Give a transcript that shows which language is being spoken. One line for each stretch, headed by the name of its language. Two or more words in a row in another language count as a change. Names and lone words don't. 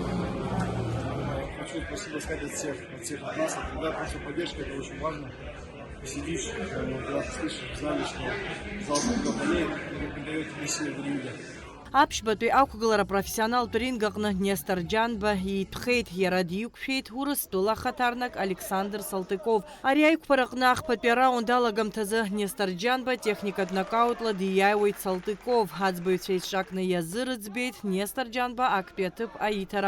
Russian: Хочу спасибо сказать от всех нас, от ребят, потому что поддержка это очень важно. сидишь, когда ты слышишь в зале, что зал много болеет, это придает тебе силы в ринге.
Abkhazian: Аԥшьбатәи ақәгылара профессионалтә ринг аҟны Нестор Џьанба иитәхеит, иара диқәшәеит Урыстәыла ахаҭарнак Александр Салтыков. Ари аиқәԥара аҟны ахԥатәи араунд алагамҭазы Нестор Џьанба техникатә нокаутла дииааиуеит Салтыков. Аӡбаҩцәа еицҿакны иазырыӡбеит Нестор Џьанба актәи аҭыԥ аиҭара.